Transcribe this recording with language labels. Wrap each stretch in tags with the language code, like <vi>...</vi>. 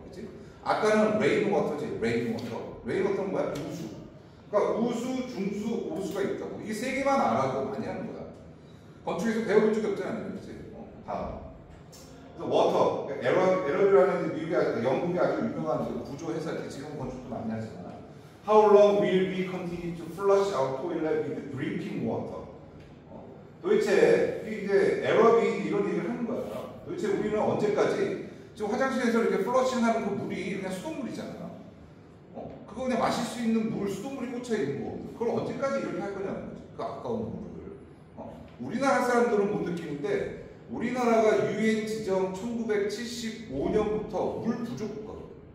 <ko>그치? 아까는 레인 워터지. 레인 워터. 레인 워터는 뭐야? 우수. 그러니까 우수, 중수, 오수가 있다고. 이게 세 개만 알아도 많이 하는 거야. 건축에서 배워본 적이 없잖아. 그치? 다음. 그래서 워터. 에러비라는 미국의 영국의 아주 유명한 구조 회사, 지금 건축도 많이 하잖아.</ko> <en>How long will we continue to flush our toilet with drinking water?</en> <ko>도대체 이제 에러비 이런 얘기를 하는 거야. 도대체 우리는 언제까지 지금 화장실에서 이렇게 플러싱하는 그 물이 그냥 수돗물이잖아. 그거 그냥 마실 수 있는 물, 수돗물이 꽂혀 있는 거. 그걸 언제까지 이렇게 할 거냐는 거지. 그 아까운 물을. 우리나라 사람들은 못 느끼는데 우리나라가 유엔 지정 1975년부터 물 부족 국가거든.</ko>